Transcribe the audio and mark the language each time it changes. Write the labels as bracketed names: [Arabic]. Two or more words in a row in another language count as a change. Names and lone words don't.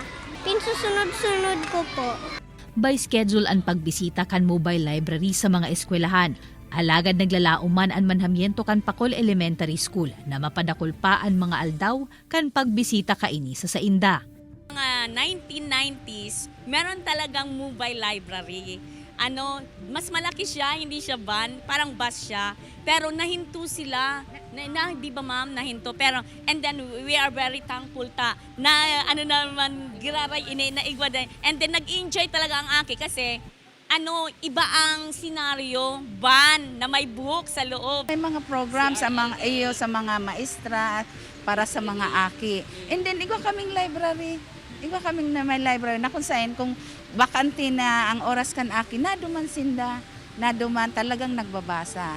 [Filipino] Pinsusunod-sunod ko po. [Bikol] By schedule ang pagbisita kan mobile library sa mga eskwelahan. Alagad naglalauman ang manhamiento kan Pacol Elementary School na mapadakol pa ang mga aldaw kan pagbisita kaini sa sainda. [Filipino] Mga 1990s, meron talagang mobile library. Mas malaki siya, hindi siya van, parang bus siya. Pero nahinto sila, di ba ma'am, nahinto. Pero, [English] and then we are very thankful [Bikol] na giraray ini, na igwada. [English] And then [Bikol] nag-enjoy talaga ang aki kasi iba ang senaryo, van na may buhok sa loob. May mga program sa mga maestra para sa mga aki. [English] And then [Bikol] igwa kaming library. Igwa kaming na may library na kung saan kung bakante na ang oras kan aki na duman sinda, na duman talagang nagbabasa.